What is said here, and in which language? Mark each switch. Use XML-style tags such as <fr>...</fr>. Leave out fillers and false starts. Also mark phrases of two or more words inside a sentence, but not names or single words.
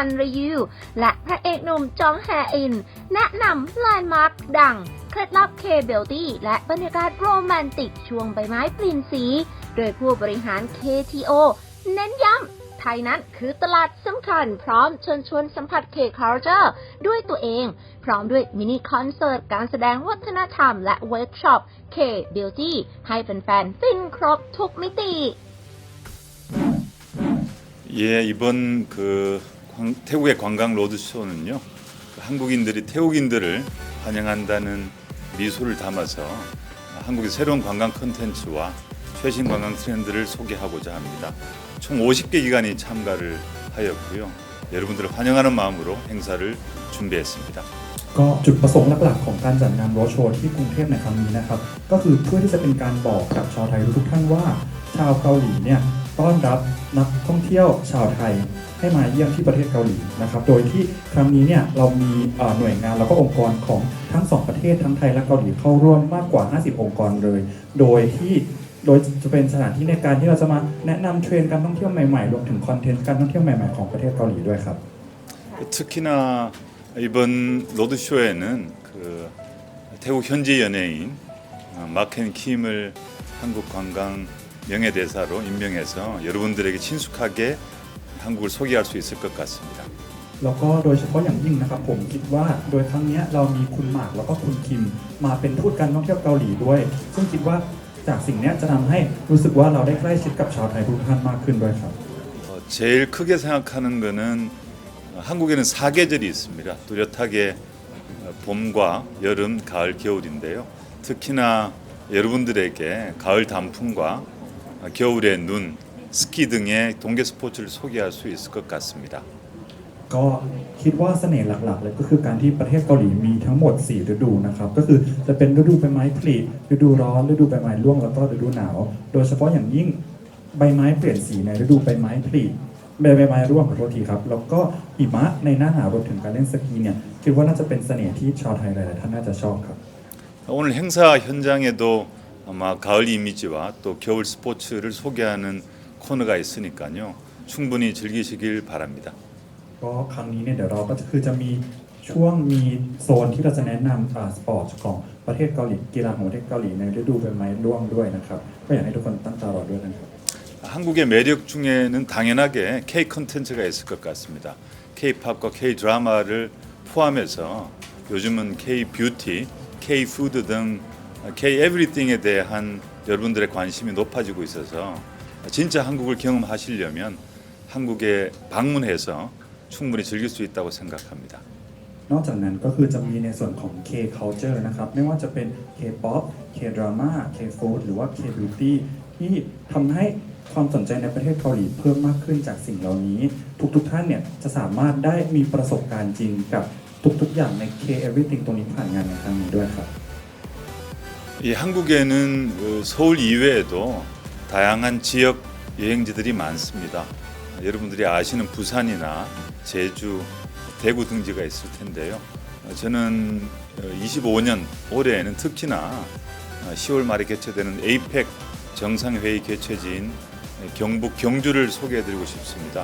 <th>นรียูและพระเอกหนุ่มจองแฮอินแนะนำแลนด์มาร์คดังเคล็ดลับ K-Beauty และบรรยากาศโรแมนติกช่วงใบไม้ปลินสีโดยผู้บริหาร KTO เน้นย้ำไทยนั้นคือตลาดสำคัญพร้อมเชิญชวนสัมผัส K-Culture ด้วยตัวเองพร้อมด้วยมินิคอนเสิร์ตการแสดงวัฒนธรรมและเวิร์กช็อป K-Beauty ให้แฟนๆฟินครบทุกมิติ</th> <ko>예, 이번 태국의 관광 로드쇼는요, 한국인들이 태국인들을 환영한다는 미소를 담아서 한국의 새로운 관광 콘텐츠와 최신 관광 트렌드를 소개하고자 합니다. 총 50개 기관이 참가를 하였고요. 여러분들을 환영하는 마음으로 행사를 준비했습니다.</ko> <th>ก็จุดประสงค์หลักๆของการจัดงานโรดโชว์ที่กรุงเทพในครั้งนี้นะครับก็คือเพื่อที่จะเป็นการบอกกับชาวไทยทุกท่านว่าชาวเกาหลีเนี่ยต้อนรับนักท่องเที่ยวชาวไทยให้มาเยี่ยมที่ประเทศเกาหลีนะครับโดยที่ครั้งนี้เนี่ยเรามีหน่วยงานแล้วก็องค์กรของทั้งสองประเทศทั้งไทยและเกาหลีเข้าร่วมมากกว่า50องค์กรเลยโดยจะเป็นสถานที่ในการที่เราจะมาแนะนำเทรนด์การท่องเที่ยวใหม่ๆรวมถึงคอนเทนต์การท่องเที่ยวใหม่ๆของประเทศเกาหลีด้วยครับ</th> <ko>특히나 이번 로드쇼에는 태국 현지 연예인 마켄 킴을 한국 관광 명예대사로 임명해서 여러분들에게 친숙하게 한국을 소개할 수 있을 것 같습니다.</ko> <th>แล้วก็โดยเฉพาะอย่างยิ่งนะครับผมคิดว่าโดยครั้งนี้เรามีคุณหมากแล้วก็คุณคิมมาเป็นทูตการท่องเที่ยวเกาหลีด้วยซึ่งคิดว่าจากสิ่งนี้จะทำให้รู้สึกว่าเราได้ใกล้ชิดกับชาวไทยทุกท่านมากขึ้นด้วยครับ</th> <ko>제일 크게 생각하는 거는 한국에는 사계절이 있습니다. 뚜렷하게 봄과 여름, 가을, 겨울인데요. 특히나 여러분들에게 가을 단풍과 겨울의 눈, 스키 등의 동계 스포츠를 소개할 수 있을 것 같습니다.</ko> <th>ก็คิดว่าเสน่ห์หลักๆเลยก็คือการที่ประเทศเกาหลีมีทั้งหมด4ฤดูนะครับก็คือจะเป็นฤดูใบไม้ผลิฤดูร้อนฤดูใบไม้ร่วงแล้วก็ฤดูหนาวโดยเฉพาะอย่างยิ่งใบไม้เปลี่ยนสีในฤดูใบไม้ผลิใบไม้ร่วงขอโทษทีครับแล้วก็หิมะในหน้าหนาวรวมถึงการเล่นสกีเนี่ยคิดว่าน่าจะเป็นเสน่ห์ที่ชาวไทยหลายๆท่านน่าจะชอบครับ</th> <ko>오늘 행사 현장에도 아마 가을 이미지와 또 겨울 스포츠를 소개하는 코너가 있으니까요. 충분히 즐기시길 바랍니다.</ko> <th>ก็ครั้งนี้เนี่ยเดี๋ยวเราก็คือจะมีช่วงมีโซนที่เราจะแนะนำสปอร์ตของประเทศเกาหลีกีฬาของประเทศเกาหลีในฤดูใบไม้ร่วงด้วยนะครับก็อยากให้ทุกคนตั้งตารอด้วยนะครับ</th> <ko>한국의 매력 중에는 당연하게 K 콘텐츠가 있을 것 같습니다. K-팝과 K-드라마를 포함해서 요즘은 K-뷰티, K-푸드 등 K-에브리띵에 대한 여러분들의 관심이 높아지고 있어서 진짜 한국을 경험하시려면 한국에 방문해서 충분히 즐길 수 있다고 생각합니다.</ko> <th>นอกจากนั้นก็คือจะมีในส่วนของ K-culture นะครับไม่ว่าจะเป็น</th> <en>K-pop K-drama K-food</en> <th>หรือว่า K-beauty ที่ทำให้ความสนใจในประเทศเกาหลีเพิ่มมากขึ้นจากสิ่งเหล่านี้ทุกท่านเนี่ยจะสามารถได้มีประสบการณ์จริงกับทุกอย่างใน K-everything ตรงนี้ผ่านงานในครั้งนี้ด้วยครับ</th> <ko>이 한국에는 서울 이외에도 다양한 지역 여행지들이 많습니다. 여러분들이 아시는 부산이나 제주, 대구 등지가 있을 텐데요. 저는 25년 올해에는 특히나 10월 말에 개최되는 에이펙 정상회의 개최지인 경북 경주를 소개해드리고 싶습니다.</ko>